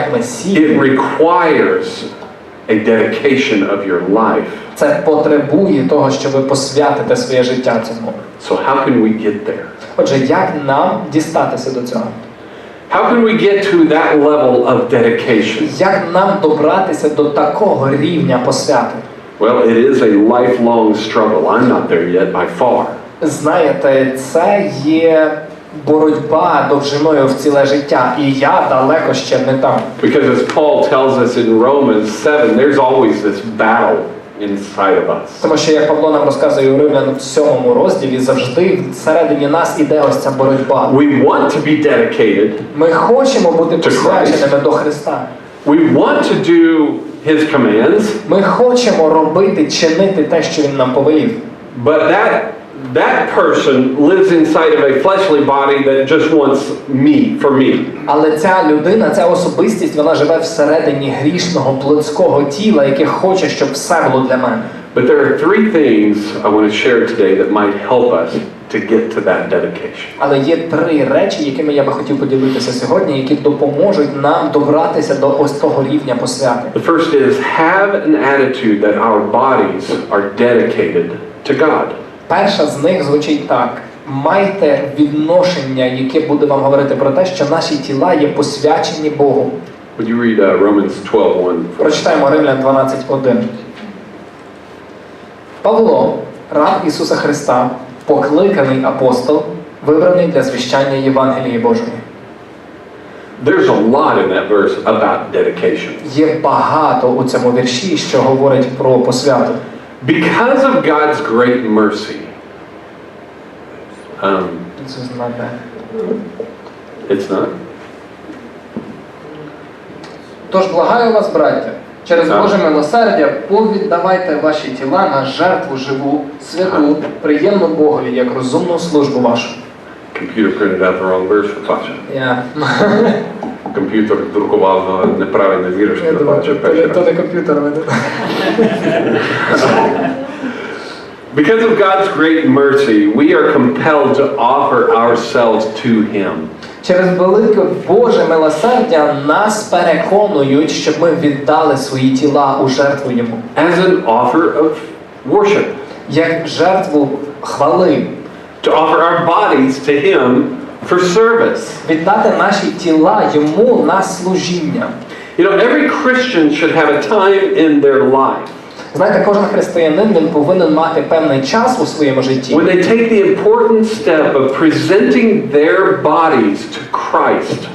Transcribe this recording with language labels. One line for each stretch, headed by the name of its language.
English: it
Ukrainian: Месію,
English: requires a dedication of your life.
Ukrainian: це потребує того, що ви посвятите своє життя цьому.
English: So how can we get there?
Ukrainian: Отже, як нам дістатися до цього?
English: How can we get to that level of dedication?
Ukrainian: Як нам добратися до такого рівня посвяти?
English: Well, it is a lifelong struggle. I'm not there yet by far.
Ukrainian: Знаєте, це є боротьба довжиною в ціле життя, і я далеко ще не там.
English: Because as Paul tells us in Romans 7, there's always this battle inside of us.
Ukrainian: Тому що, як Павло нам розказує у Римлян в 7 розділі, завжди всередині нас іде ось ця боротьба.
English: We want to be dedicated.
Ukrainian: Ми хочемо бути посвяченими до Христа.
English: We want to do his commands.
Ukrainian: Ми хочемо робити, чинити те, що Він нам повелів.
English: But that person lives inside of a fleshly body that just wants me, for me.
Ukrainian: Але ця людина, ця особистість, вона живе всередині грішного, плотського тіла, яке хоче, щоб все було для мене.
English: But there are three things I want to share today that might help us to get to that dedication.
Ukrainian: Але є три речі, якими я би хотів поділитися сьогодні, які допоможуть нам добратися до ось того рівня посвяти.
English: The first is have an attitude that our bodies are dedicated to God.
Ukrainian: Перша з них звучить так. Майте відношення, яке буде вам говорити про те, що наші тіла є посвячені Богу.
English: Would you read Romans 12:1?
Ukrainian: Прочитаємо Римлян 12:1. Павло, раб Ісуса Христа, покликаний апостол, вибраний для звіщання Євангелії Божої.
English: There's a lot in that verse about dedication.
Ukrainian: Є багато у цьому вірші, що говорить про посвяту.
English: Because of God's great mercy. This is not bad. It's not.
Ukrainian: Тож благаю вас, браття, через Боже милосердя, повіддавайте ваші тіла на жертву живу, святу, приємну Богові, як розумну службу вашу.
English: Computer printed out the wrong verse for Паша.
Ukrainian: Я Комп'ютер друкував неправильний вірш для Паша. то не комп'ютер.
English: Because of God's great mercy, we are compelled to offer ourselves to Him.
Ukrainian: Через велике Боже милосердя нас переконують, щоб ми віддали свої тіла у жертву Йому.
English: As an offer of worship.
Ukrainian: Як жертву хвали.
English: To offer our bodies to Him for service.
Ukrainian: Віддати наші тіла Йому на служіння.
English: You know, every Christian should have a time in their life.
Ukrainian: Знаєте, кожен християнин, він повинен мати певний час у своєму житті.
English: When they take the important step of presenting their bodies to Christ.